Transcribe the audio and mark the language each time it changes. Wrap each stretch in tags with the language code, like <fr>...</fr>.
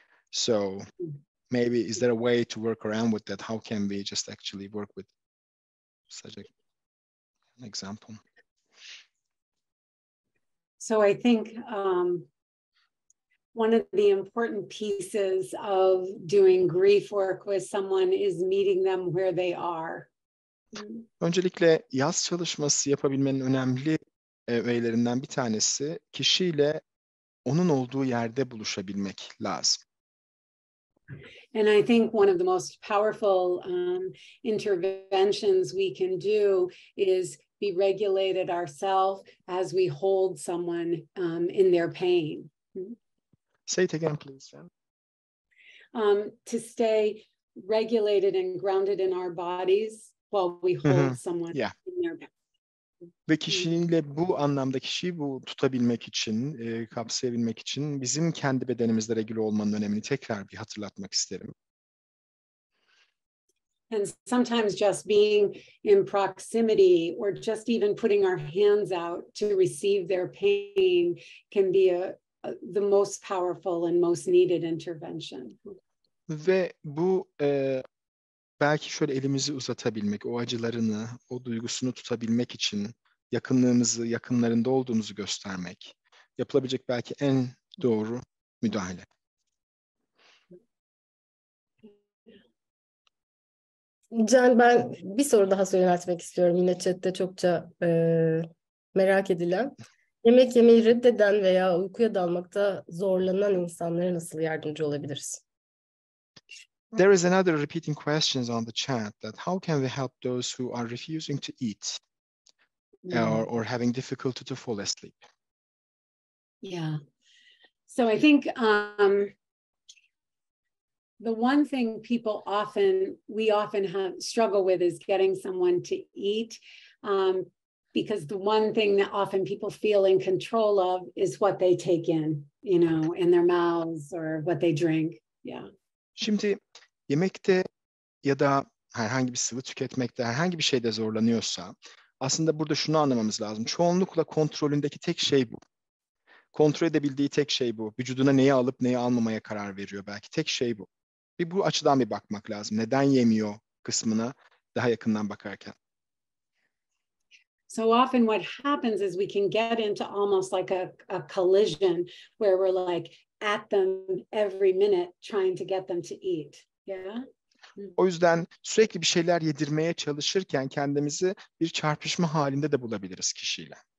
<en>So maybe is there a way to work around with that? How can we just actually work with such an example? So I think one of the important pieces of doing grief work with someone is meeting them where they are.</en> <tr>Öncelikle yaz çalışması yapabilmenin önemli öğelerinden bir tanesi kişiyle onun olduğu yerde buluşabilmek lazım.</tr> <en>And I think one of the most powerful interventions we can do is be regulated ourselves as we hold someone in their pain. Say it again, please. To stay regulated and grounded in our bodies while we hold someone in their pain.</en> <tr>Ve kişiyle bu anlamda kişiyi tutabilmek için, kapsayabilmek için bizim kendi bedenimizle regüle olmanın önemini tekrar bir hatırlatmak isterim.</tr> <en>And sometimes just being in proximity or just even putting our hands out to receive their pain can be the most powerful and most needed intervention.</en> <tr>Ve bu belki şöyle elimizi uzatabilmek, o acılarını, o duygusunu tutabilmek için yakınlığımızı, yakınlarında olduğumuzu göstermek, yapılabilecek belki en doğru müdahale. Can, ben bir soru daha yöneltmek istiyorum. Yine chatte çokça merak edilen. Yemek yemeyi reddeden veya uykuya dalmakta zorlanan insanlara nasıl yardımcı olabiliriz?</tr> <en>There is another repeating questions on the chat that how can we help those who are refusing to eat or having difficulty to fall asleep? Yeah. So I think the one thing we often struggle with is getting someone to eat, because the one thing that often people feel in control of is what they take in, in their mouths or what they drink. Yeah.</en> <tr>Şimdi yemekte ya da herhangi bir sıvı tüketmekte, herhangi bir şeyde zorlanıyorsa aslında burada şunu anlamamız lazım. Çoğunlukla kontrolündeki tek şey bu. Kontrol edebildiği tek şey bu. Vücuduna neyi alıp neyi almamaya karar veriyor belki. Tek şey bu. Bu açıdan bir bakmak lazım. Neden yemiyor kısmına daha yakından bakarken.</tr> <en>So often what happens is we can get into almost like a collision where we're like at them every minute trying to get them to eat. Yeah.</en> <tr>O yüzden sürekli bir şeyler yedirmeye çalışırken kendimizi bir çarpışma halinde de bulabiliriz kişiyle.</tr>